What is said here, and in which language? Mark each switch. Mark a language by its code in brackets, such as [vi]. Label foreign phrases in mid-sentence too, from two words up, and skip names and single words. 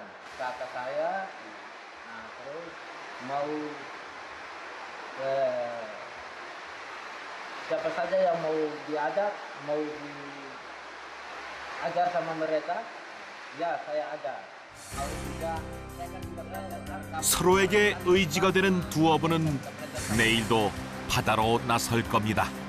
[id] Kakak saya, nah, terus mau siapa saja yang mau diajar, mau diajar sama mereka, ya saya ajar. Kalau tidak, saya akan belajar. [ko] 서로에게 의지가 되는 두 어부는 내일도 바다로 나설 겁니다.